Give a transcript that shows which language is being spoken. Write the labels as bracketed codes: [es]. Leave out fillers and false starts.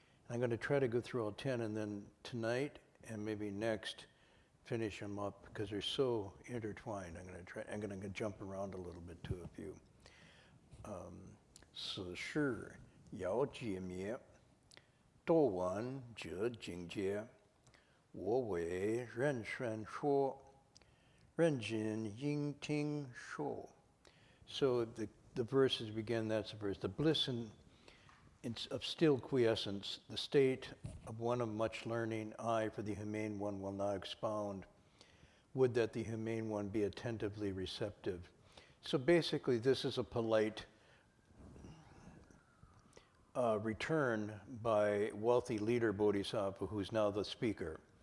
[en] I'm going to try to go through all 10, and then tonight and maybe next finish them up because they're so intertwined. I'm going to jump around a little bit to a few. [zh] 此事要解灭，多闻者境界，我为人宣说，人尽应听说。 [en] So the verses begin, that's the verse. The bliss of still quiescence, the state of one of much learning, I for the humane one will not expound. Would that the humane one be attentively receptive. So basically this is a polite return by wealthy leader bodhisattva, who's now the speaker.